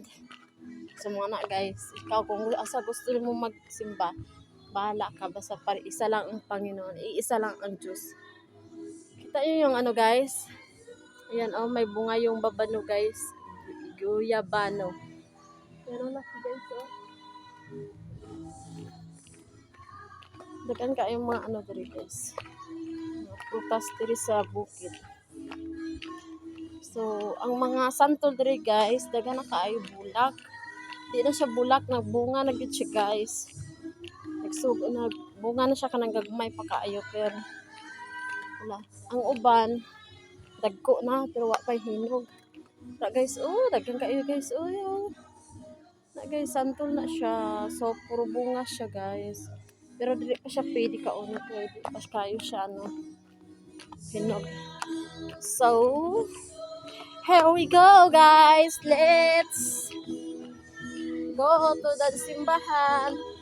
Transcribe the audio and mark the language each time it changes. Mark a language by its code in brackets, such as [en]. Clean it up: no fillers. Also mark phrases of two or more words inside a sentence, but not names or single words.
[ceb] So mga na guys, ikaw kung asa gusto mo magsimba, bahala ka, basta para isa lang ang Panginoon, iisa lang ang Diyos. [tl] Kita niyo yung ano guys, ayan oh, may bunga yung babano guys, guyabano. Yan ang laki guys oh. Dagan ka yung mga ano diri guys, [ceb] mga prutas diri sa bukid. So ang mga santol diri guys, dagan na kaayo bulak. Di na siya bulak, nagbunga na gid siya guys. Nagsugo na, bunga na siya kanang gagmay pa kaayo, pero wala. Ang uban dagko na pero wa pa hinog. Na guys, oh, daghan kaayo guys. [en] Oh, yeah. [ceb] Na guys, santol na siya. So puro bunga siya guys. Pero dili pa siya pwede kaunit, pwede pa kayo siya ano, hinog. [en] So here we go guys. Let's go to the simbahan.